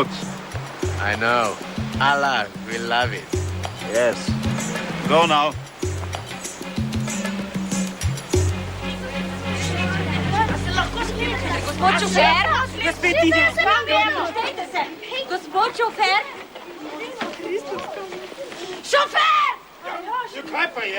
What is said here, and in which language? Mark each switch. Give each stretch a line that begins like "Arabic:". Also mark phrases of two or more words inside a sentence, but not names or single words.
English: I know. Allah will love it. Yes. Go now.
Slovenian: Gospod šofer! Ja spet ide. Gospod šofer! Šofer! Kaj pa je?